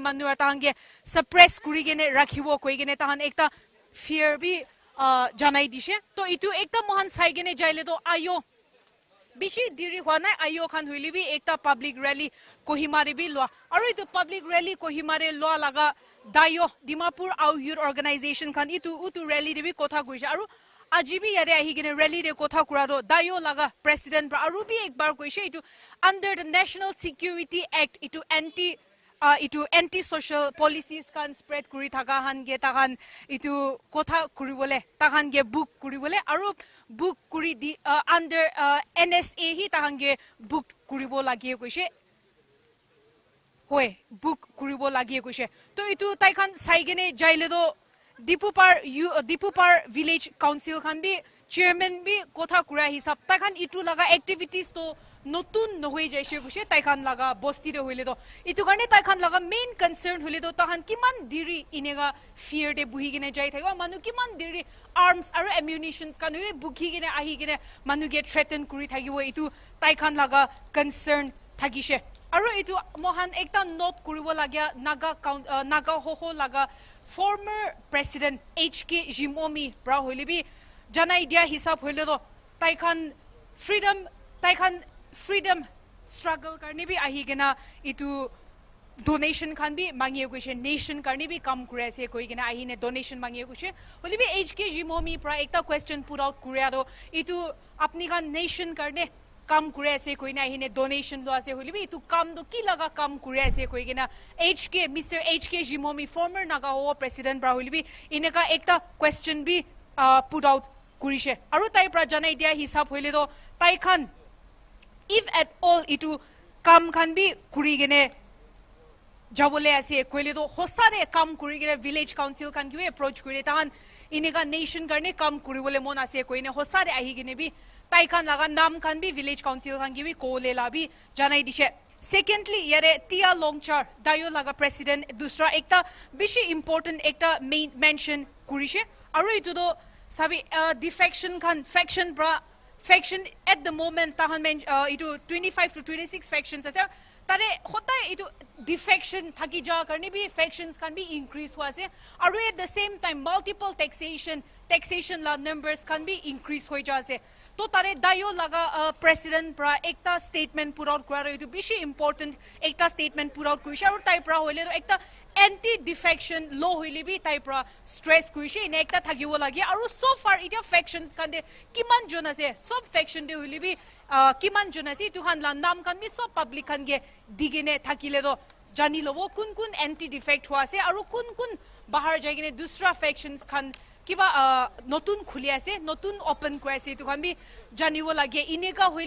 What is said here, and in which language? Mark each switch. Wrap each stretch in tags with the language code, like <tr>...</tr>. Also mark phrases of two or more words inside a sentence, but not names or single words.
<nag>manu atange suppress kuri gene rakhibo koi gene tahan ekta fear bi janai dise to itu ekta mohan sai gene jaile to ayo bishi diri hwana ayo khan huili bi ekta</nag> <en>public rally</en> <nag>kohimare bi lwa aru itu</nag> <en>public rally</en> <nag>kohimare lwa laga dayo Dimapur au</nag> <en>youth organization</en> <nag>khan itu rally de bi kotha kuise aru ajibi yare ahi gene rally de kotha kurado dayo laga president aru bi ekbar koise itu</nag> <en>under the National Security Act</en> <nag>itu</nag> <en>anti social policies</en> <nag>kan spread kuri thaka han ge tahan itu kotha kuribole tahan ge book kuribole aru book kuri di</nag> <en>under NSA</en> <nag>hi tahan ge book kuribo lagi koise hoy book kuribo lagi koise to itu tai khan saigene jaile do Diphupar</nag> <en>village council</en> <nag>khan bi chairman bi kotha kura hisab tai khan itu laga activities to notun nohoi jaise guse tai khan laga bosti de hoile to itu garne tai khan laga</nag> <en>main concern</en> <nag>hole to tahan kiman diri inega fear de buhi gine jai thaiwa manu kiman diri arms aru ammunitions kan hole bukhi gine ahi gine manu</nag> <en>get threaten</en> <nag>kuri thagibo itu tai khan laga concern thagishe aro itu mohan ekta note kuribo lagia naga hoho laga</nag> <en>former president</en> <nag>HK Jimomi pra hoilibi janai dia hisab hoile do taikhan</nag> <en>freedom struggle</en> <nag>karni bi ahigena itu donation khan bi mangiye goise nation karni bi kam kure ase koi gena ahine donation mangiye goise hoilibi HK Jimomi pra ekta question</nag> <en>put out</en> <nag>kuria do itu apni khan nation karne kam kure ase koi na ahine donation lo ase hoilibi itu kam do ki laga kam kure ase koi gena Mr. HK Jimomi former naga ho president pra hoilibi ineka ekta question bi</nag> <en>put out</en> <nag>kurise aru tai pra janai dia hisab hoile do tai khan</nag> <en>if at all</en> <nag>itu kam khan bi kuri gene jabole ase koile do hosare kam kuri gene</nag> <en>village council</en> <nag>khan ki approach kuri tan ineka nation garne kam kuri bole mon ase koine hosare ahi gene bi tai khan laga nam khan bi</nag> <en>village council</en> <nag>khan ki bi kole la bi janai dishe secondly yare tia longchar dayo laga president dusra ekta bishi important ekta main mention kurise aru itu do sabi defection khan faction</nag> <en>at the moment</en> <nag>tahan itu 25 to 26 factions ase tare hota itu defection thaki ja karni bi factions</nag> <en>can be increase</en> <nag>ho ase aru</nag> <en>at the same time multiple taxation</en> <nag>la</nag> <en>numbers can be increase</en> <nag>hoi ja ase to tare dayo laga president pra ekta</nag> <en>statement put out</en> <nag>kura itu bishi important ekta</nag> <en>statement put out</en> <nag>kurisha aru tai pra hoile ekta</nag> <en>anti defection law</en> <nag>hoile bi tai pra stress kurisha in ekta thagibo lagi aru</nag> <en>so far</en> <nag>ita factions kan de kiman jon ase sob faction de hoile bi kiman jon ase tu khan la nam kan bi sob public kan ge digine thakile do jani lobo kun</nag> <en>anti defect</en> <nag>ho ase aru kun bahar jaigine dusra factions khan kiba notun khuli ase notun open koi ase tu khan bi janibo lage ineka hoile</nag>